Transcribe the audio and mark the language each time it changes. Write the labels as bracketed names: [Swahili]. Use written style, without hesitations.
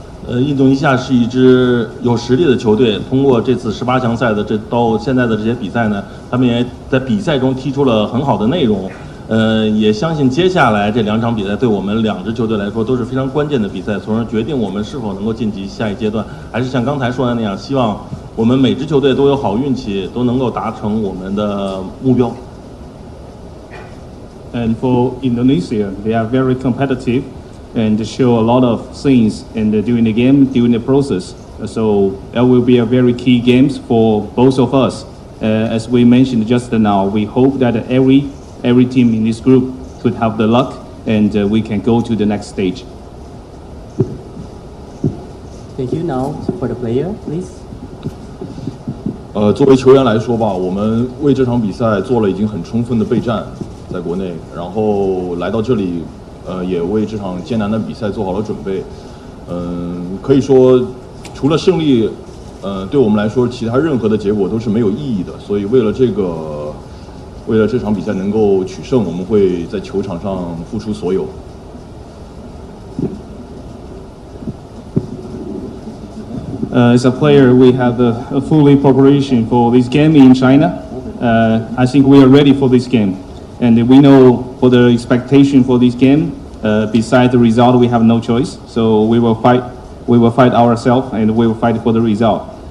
[Chinese] 印度尼西亚是一支有实力的球队，通过这次18强赛的到现在的这些比赛呢，他们也在比赛中踢出了很好的内容。也相信接下来这2场比赛对我们2支球队来说都是非常关键的比赛，从而决定我们是否能够晋级下一阶段。还是像刚才说的那样，希望我们每支球队都有好运气，都能够达成我们的目标。 [English] And for Indonesia, they are very competitive and show a lot of things and during the game, during the process. So that will be a very key games for both of us. As we mentioned just now, we hope that every team in this group could have the luck and we can go to the next stage. Thank you. Now for the player, please. [Chinese] 作为球员来说吧，我们为这场比赛做了已经很充分的备战，在国内，然后来到这里，也为这场艰难的比赛做好了准备。可以说，除了胜利，对我们来说，其他任何的结果都是没有意义的。所以为了这场比赛能够取胜，我们会在球场上付出所有。 [English] As a player, we have a fully preparation for this game in China. I think we are ready for this game, and we know for the expectation for this game. Besides the result, we have no choice. So we will fight. We will fight ourselves, and we will fight for the result.